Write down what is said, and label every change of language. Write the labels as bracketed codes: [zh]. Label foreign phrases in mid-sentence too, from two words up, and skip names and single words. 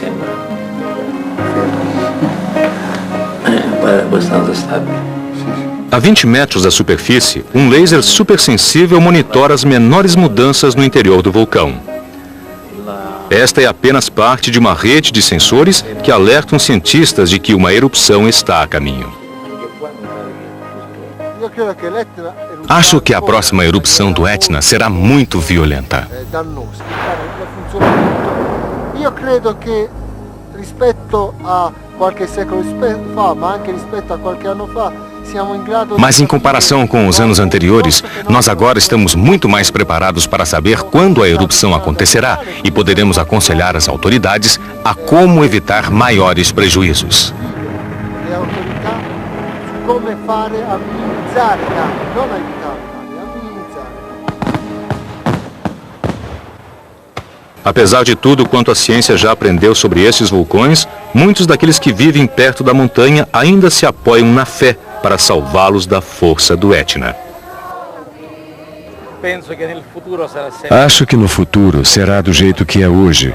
[pt] A 20 metros da superfície, um laser supersensível monitora as menores mudanças no interior do vulcão. Esta é apenas parte de uma rede de sensores que alertam cientistas de que uma erupção está a caminho. Acho que a próxima erupção do Etna será muito violenta. [it] Io credo che rispetto a qualche secolo fa, ma anche rispetto a qualche anno fa, siamo in grado. [pt] Mas em comparação com os anos anteriores, nós agora estamos muito mais preparados para saber quando a erupção acontecerá e poderemos aconselhar as autoridades a como evitar maiores prejuízos. [it] Come fare a minimizzare i danni, non a evitare i danni, a minimizzare. [pt] Apesar de tudo quanto a ciência já aprendeu sobre esses vulcões, muitos daqueles que vivem perto da montanha ainda se apoiam na fé para salvá-los da força do Etna. Acho que no futuro será do jeito que é hoje.